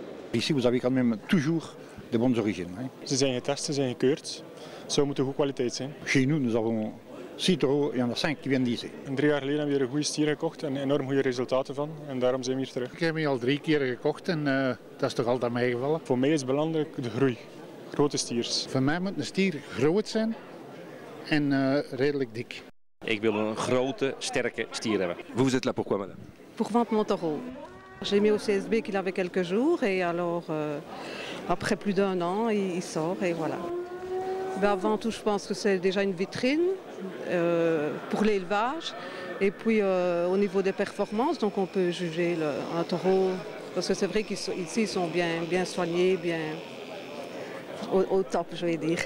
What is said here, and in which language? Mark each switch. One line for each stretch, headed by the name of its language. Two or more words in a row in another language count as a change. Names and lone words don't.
French: Ici, vous avez quand même toujours de bonnes origines. Hein.
Dutch: Ze zijn getest, ze zijn gekeurd. Zo moet de goede kwaliteit zijn.
French: Chez nous, nous avons 6 taureaux et il y en a 5 qui viennent d'ici.
Dutch: En 3 jaar geleden hebben we hier een goede stier gekocht en enorm goede resultaten van. En daarom zijn we hier terug. Ik heb hem al 3 keer gekocht en dat is toch altijd meegevallen. Voor mij is belangrijk de groei. Grote stiers. Voor mij moet een stier groot zijn en redelijk dik. Ik wil een grote, sterke stier hebben.
French: Vous êtes là pourquoi, madame? Pour vendre mon taureau. J'ai mis au CSB qu'il avait quelques jours et alors après plus d'1 an, il sort et voilà. Ben avant tout, je pense que c'est déjà une vitrine pour l'élevage et puis au niveau des performances, donc on peut juger un taureau parce que c'est vrai qu'ici ils sont bien soignés, bien au top, je vais dire.